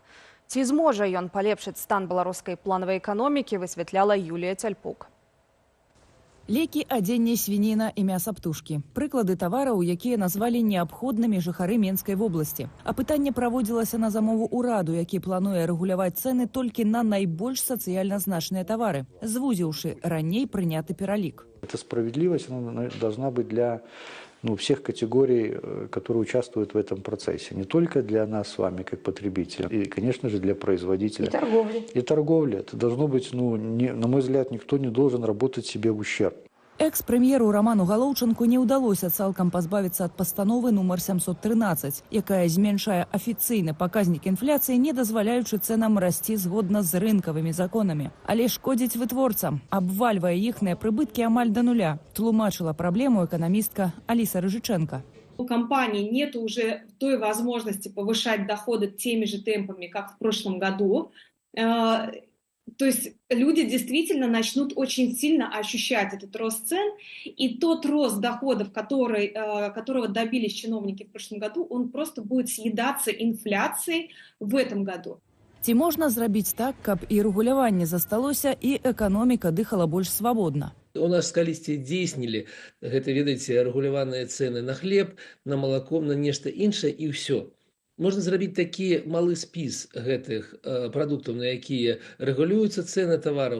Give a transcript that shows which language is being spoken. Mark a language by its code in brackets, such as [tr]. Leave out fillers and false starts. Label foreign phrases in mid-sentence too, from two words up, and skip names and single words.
[be] Ці зможа ён палепшыць стан беларускай планавай эканомікі, высвятляла Юлія Цяльпук. Лекі, адзенне, свініна і мяса птушкі. Прыклады тавараў, якія назвалі неабходнымі жыхары Менскай вобласці. Апытанне праводзілася на замову ўраду, які плануе рэгуляваць цэны толькі на найбольш сацыяльна значныя тавары, звузіўшы раней прыняты пералік. [ru] Эта справедливость она должна быть для всех категорий, которые участвуют в этом процессе. Не только для нас с вами, как потребителей, и, конечно же, для производителя. И торговли. И торговли. Это должно быть, на мой взгляд, никто не должен работать себе в ущерб. [be] Экс-прэм'еру Раману Галоўчанку не ўдалося цалкам пазбавіцца ад пастановы нумар 713, якая зменшае афіцыйны паказнік інфляцыі, не дазваляючы цэнам расці згодна з рынкавымі законамі. Але шкодзіць вытворцам, абвальвае іхныя прыбыткі амаль да нуля, тлумачыла праблему эканамістка Аліса Рыжыченко. [ru] У компании нет уже той возможности повышать доходы теми же темпами, как в прошлом году. То есть люди действительно начнут очень сильно ощущать этот рост цен, и тот рост доходов, которого добились чиновники в прошлом году, он просто будет съедаться инфляцией в этом году. [be] Ці можна зрабіць так, каб і рэгуляванне засталося, і эканоміка дыхала больш свабодна? У нас калісьці дзейснілі, гэта, ведаеце, рэгуляваныя цэны на хлеб, на малако, на нешта іншае, і ўсё. Можна зрабіць такі малы спіс гэтых прадуктаў, на якія рэгулююцца цэны тавараў.